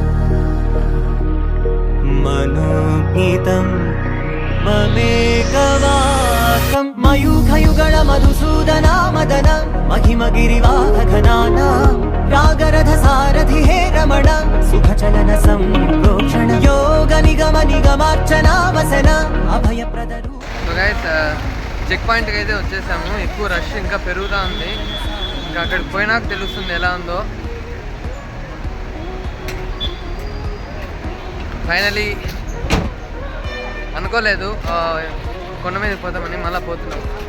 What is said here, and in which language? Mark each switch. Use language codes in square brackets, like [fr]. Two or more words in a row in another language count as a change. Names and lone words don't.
[sa] मनोज्ञितं ममेकवाकं मयूखयुगळ मधुसूदना मदन महिमगिरिवाहघनाना रागरथ सारथि हे रमण सुखचलन संप्रोक्षण योग निगम निगमार्चना वसन अभयप्रद रूप। [en] so guys [te] చెక్ పాయింట్కి అయితే వచ్చేసాము. ఎక్కువ రష్ ఇంకా పెరుగుతూ ఉంది. ఇంకా అక్కడికి పోయినాక తెలుస్తుంది ఎలా ఉందో. ఫైనలీ అనుకోలేదు కొండ మీద పోతామని, మళ్ళీ పోతున్నాం.